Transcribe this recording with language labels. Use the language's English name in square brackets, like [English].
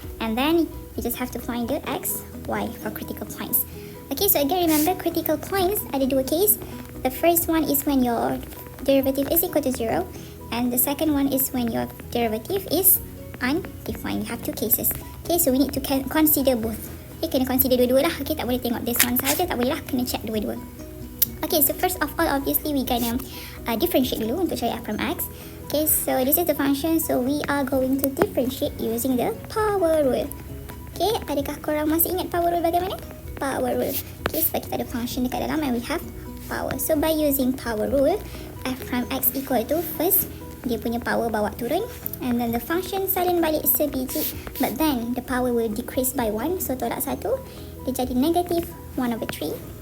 [English] And then you just have to find the x, y for critical points. Okay, so again remember critical points [Malay] ada dua [English] case. The first one is when your derivative is equal to 0. And the second one is when your derivative is undefined. You have two cases. Okay, so we need to consider both. [Malay] Okay, kena consider dua-dua lah. Okay, tak boleh tengok [English] this one [Malay] saja, tak boleh lah, kena check dua-dua. [English] Okay, so first of all, obviously we gonna differentiate [Malay] dulu untuk cari [English] f from x. Okay, so this is the function, so we are going to differentiate using the power rule. [Malay] Okay, adakah korang masih ingat power rule bagaimana? Power rule. Okay, sebab kita ada function dekat dalam [English] and we have power. So by using power rule, f prime x equal to, first [Malay] dia punya power bawa turun, [English] and then the function [Malay] salin balik sebiji, [English] but then the power will decrease by 1, so [Malay] tolak 1, dia jadi [English] negative 1 over 3.